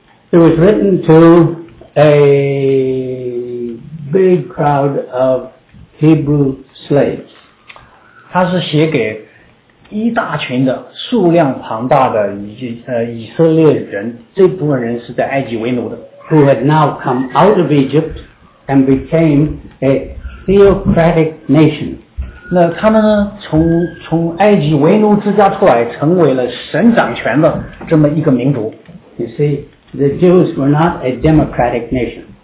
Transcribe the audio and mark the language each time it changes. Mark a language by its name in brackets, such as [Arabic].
[English] It was written to a big crowd of Hebrew slaves. [Chinese] 它是写给一大群的数量庞大的以色列人，这部分人是在埃及为奴的。 [English] Who had now come out of Egypt and became a theocratic nation. [Chinese] 那他们呢从埃及为奴之家出来，成为了神掌权的这么一个民族。 [English] You see, the Jews were not a democratic nation.